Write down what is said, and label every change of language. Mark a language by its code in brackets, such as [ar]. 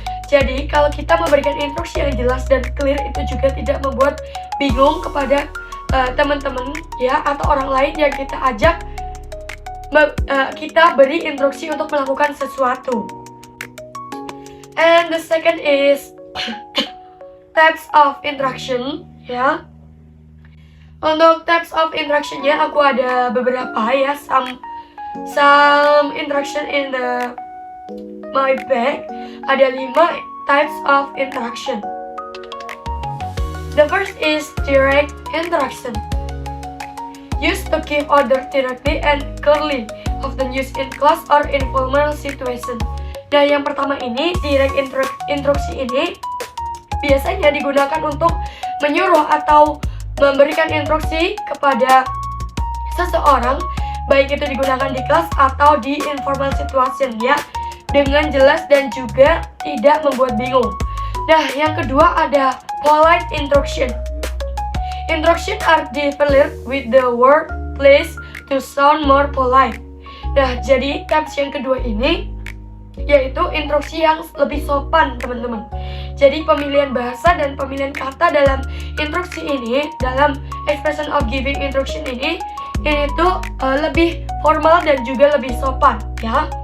[id] Jadi kalau kita memberikan instruksi yang jelas dan clear itu juga tidak membuat bingung kepada teman-teman ya atau orang lain yang kita ajak kita beri instruksi untuk melakukan sesuatu. [en] And the second is types of interaction ya. [id] Untuk [en] types of interaction-nya [id] aku ada beberapa ya, [en] some interaction in my bag. [id] Ada [en] 5 types of interaction. The first is direct interaction. Used to give order directly and clearly, often used in class or informal situation. [id] Nah, yang pertama ini, direct instruksi ini biasanya digunakan untuk menyuruh atau memberikan instruksi kepada seseorang, baik itu digunakan di kelas atau di [en] informal situation [id] ya, dengan jelas dan juga tidak membuat bingung. Nah, yang kedua ada polite instruction. [en] Instruction are developed with the word place to sound more polite. [id] Nah, jadi types yang kedua ini yaitu instruksi yang lebih sopan teman-teman. Jadi pemilihan bahasa dan pemilihan kata dalam instruksi ini, dalam [en] expression of giving instruction [id] ini tuh lebih formal dan juga lebih sopan ya.